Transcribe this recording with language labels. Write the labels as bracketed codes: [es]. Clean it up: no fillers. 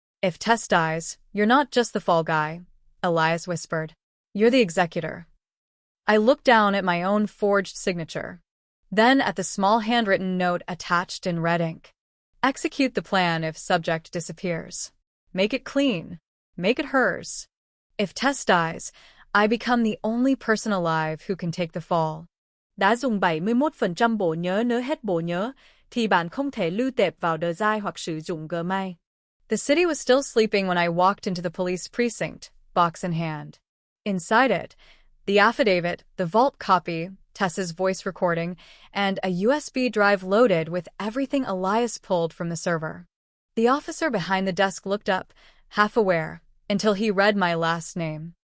[en] If Tess dies, you're not just the fall guy, Elias whispered. You're the executor. I looked down at my own forged signature. Then at the small handwritten note attached in red ink. Execute the plan if subject disappears. Make it clean. Make it hers. If Tess dies, I become the only person alive who can take the fall. [vi] Đã dùng 71% bộ nhớ nếu hết bộ nhớ, thì bạn không thể lưu tệp vào đời dài hoặc sử dụng Gmail. [en] The city was still sleeping when I walked into the police precinct, box in hand. Inside it, the affidavit, the vault copy, Tess's voice recording, and a USB drive loaded with everything Elias pulled from the server. The officer behind the desk looked up, half aware, until he read my last name.